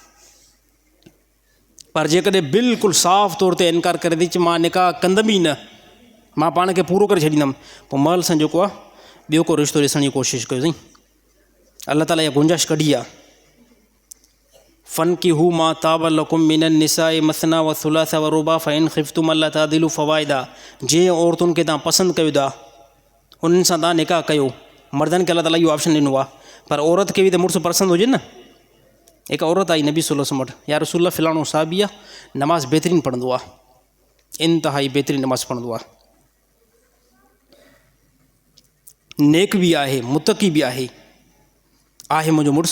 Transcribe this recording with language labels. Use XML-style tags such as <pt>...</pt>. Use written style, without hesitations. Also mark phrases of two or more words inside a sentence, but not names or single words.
<sd>पर जेकॾहिं बिल्कुलु साफ़ तौर ते इनकार करे थी, मां निकाह कंदमि ई न, मां पाण खे पूरो करे छॾींदमि, पोइ महिल सां जेको आहे ॿियो को रिश्तो ॾिसण जी कोशिशि कयो साईं। अल्लाह ताला इहा गुंजाइश कढी आहे।</sd> <ar>فانكحوا ما طاب لكم من النساء مثنى وثلاث ورباع فإن خفتم ألا تعدلوا فواحدة.</ar> <sd>जंहिं औरतुनि खे तव्हां पसंदि कयो था उन्हनि सां तव्हां निकाह कयो। मर्दनि खे अल्लाह ताला इहो ऑप्शन ॾिनो आहे, पर औरत खे बि त मुड़ुसु पसंदि हुजे न। हिकु औरत आई नबी</sd> <ar>صلى الله عليه وسلم</ar> <sd>वटि,</sd> <ar>يا رسول الله</ar> <sd>फिलाणो साहबी आहे, नमाज़ बहितरीनु पढ़ंदो आहे, इंतिहाई बहितरीनु नमाज़ पढ़ंदो आहे, नेक बि आहे, मुतक़ी बि आहे मुंहिंजो मुड़ुसु।</sd>